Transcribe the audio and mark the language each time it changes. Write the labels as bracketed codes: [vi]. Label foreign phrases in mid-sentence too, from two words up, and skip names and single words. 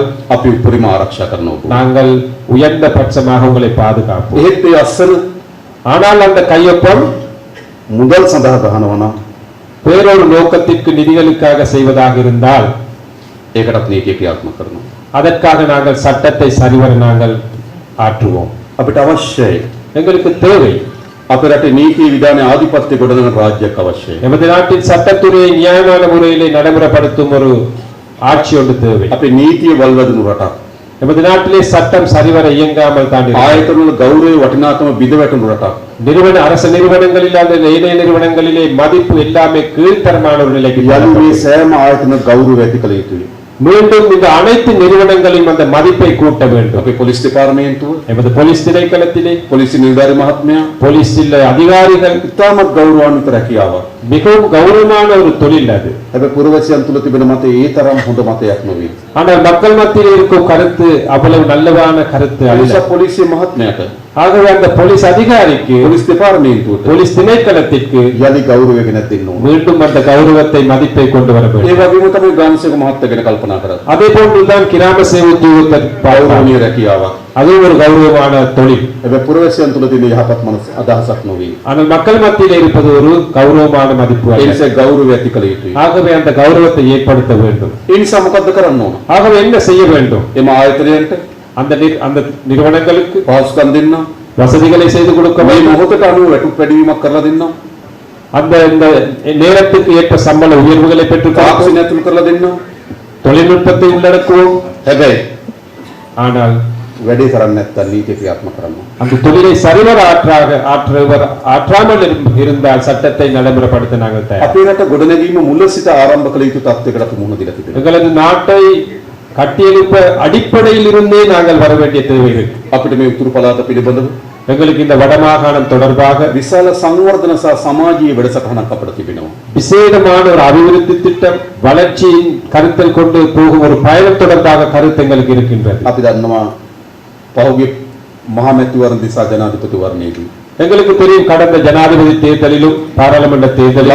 [si] අපි උපරිම ආරක්ෂා කරනවා. [ta] நாங்கள் உயர்ந்த பட்சமாக உங்களை பாதுகாப்போம். [si] එහෙත් ඒ අස්සන [ta] ஆனால் அந்த கையொப்பம் [si] මුදල් සඳහා ගහනවා නම් [ta] வேறொரு நோக்கத்திற்கு நிதிகளுக்காக செய்வதாக இருந்தால் [si] ඒකටත් නීතිය ක්‍රියාත්මක කරනවා. [ta] அதற்காக நாங்கள் சட்டத்தை சரிவர நாங்கள் ஆற்றுவோம். [si] අපිට අවශ්‍යයි [ta] எங்களுக்கு தேவை [si] අපේ රටේ නීති විධාන ආධිපත්‍ය ගොඩනගන රාජ්‍යයක් අවශ්‍යයි. [ta] எமது நாட்டின் சட்டத்துறையை நியாயமான முறையிலே நடைமுறைப்படுத்தும் ஒரு ஆட்சி ஒன்று தேவை. [si] අපේ නීතිය වල්වැදුණු රටක්. [ta] நமது நாட்டிலே சட்டம் சரிவர இயங்காமல் தான் இருக்கிறது. [si] ආයතනවල ගෞරවය වටිනාකම බිඳ වැටුණු රටක්. [ta] அரசு நிறுவனங்களில் அந்த ஏனைய நிறுவனங்களிலே மதிப்பு எல்லாமே கீழ்த்தரமான ஒரு நிலைக்கு [si] යලි මේ සෑම ආයතන ගෞරවය ඇති කළ යුතුයි. [ta] மீண்டும் இந்த அனைத்து நிறுவனங்களையும் அந்த மதிப்பை கூட்ட வேண்டும். [si] අපේ පොලිස් දෙපාර්තමේන්තුව, [ta] எமது போலீஸ் திணைக்களத்திலே [si] පොලිස් නිලධාරි මහත්මයා [ta] போலீஸில் அதிகாரிகள் [si] ඉතාමත් ගෞරවාන්විත රැකියාවක්. [ta] மிகவும் கௌரவமான ஒரு தொழில் அது. [si] හැබැයි පුරවැසියන් තුළ තිබෙන මතය ඒ තරම් හොඳ මතයක් නොවේ. [ta] ஆனால் மக்கள் மத்தியில் இருக்கும் கருத்து அவ்வளவு நல்லவான கருத்து [si] ඒ [ta] அல்ல. [si] නිසා පොලිසිය මහත්මයාට, [ta] ஆகவே அந்த போலீஸ் அதிகாரிக்கு [si] පොලිස් දෙපාර්තමේන්තුවට [ta] போலீஸ் திணைக்களத்திற்கு [si] යලි ගෞරවය ගෙනත් දෙන්න ඕන. [ta] மீண்டும் அந்த கௌரவத்தை மதிப்பை கொண்டு வர [si] ඒ [ta] வேண்டும். [si] වගේම තමයි ග්‍රාමසේවක මහත්තයා ගැන කල්පනා කරන්නේ. [ta] அதே போன்றுதான் கிராம சேவை உத்தியோகத்தர் [si] ගෞරවනීය රැකියාවක්. [ta] அது ஒரு கௌரவமான தொழில். [si] හැබැයි පුරවැසියන් තුළ තියෙන යහපත් මනස අදහසක් නොවේ. [ta] ஆனால் மக்கள் மத்தியில் இருப்பது ஒரு கௌரவமான மதிப்பு [si] ඒ [ta] அல்ல. [si] නිසා ගෞරවය ඇති කළ යුතුයි. [ta] ஆகவே அந்த கௌரவத்தை ஏற்படுத்த வேண்டும். [si] ඒ නිසා මොකද්ද කරන්න ඕන? [ta] ஆகவே என்ன செய்ய வேண்டும்? [si] එම ආයතනයන්ට [ta] அந்த நிறுவனங்களுக்கு [si] පහසුකම් දෙන්න, [ta] வசதிகளை செய்து கொடுக்க [si] මේ [ta] வேண்டும். [si] මොහොතට අනුව වැටුප් වැඩිවීමක් කරලා දෙන්න, [ta] அந்த இந்த நேரத்துக்கு ஏற்ப சம்பள உயர்வுகளை பெற்று [si] තාක්ෂණය ඇතුළු කරලා දෙන්න. [ta] தொழில்நுட்பத்தை உள்ளடக்குவோம். [si] හැබැයි [ta] ஆனால் [si] වැඩේ කරන්නේ නැත්නම් නීතිය ක්‍රියාත්මක කරන්න ඕන. [ta] அந்த தொழிலை சரிவர ஆற்றாமல் இருந்தால் சட்டத்தை நடைமுறைப்படுத்த நாங்கள் தயார். [si] අපේ රට ගොඩනැගීම මුල සිට ආරම්භ කළ යුතු තත්ත්වයකට අපි මුහුණ දීලා තිබෙනවා. [ta] எங்களது நாட்டை கட்டியெழுப்ப அடிப்படையில் இருந்தே நாங்கள் வர வேண்டிய தேவை இருக்கு. [si] අපිට මේ උතුරු පළාත පිළිබඳව [ta] எங்களுக்கு இந்த வடமாகாணம் தொடர்பாக [si] විශාල සංවර්ධන සහ සමාජීය වැඩසටහනක් අපිට තිබෙනවා. [ta] விசேடமான ஒரு அபிவிருத்தி திட்டம், வளர்ச்சியின் கருத்தில் கொண்டு போகும் ஒரு பயணம் தொடர்பாக கருத்து எங்களுக்கு இருக்கின்றது. [si] අපි දන්නවා පහුගිය මහා මැතිවරණ දිසා ජනාධිපතිවරණයේදී [ta] எங்களுக்கு தெரியும் கடந்த ஜனாதிபதி தேர்தலிலும் பாராளுமன்ற தேர்தலிலும்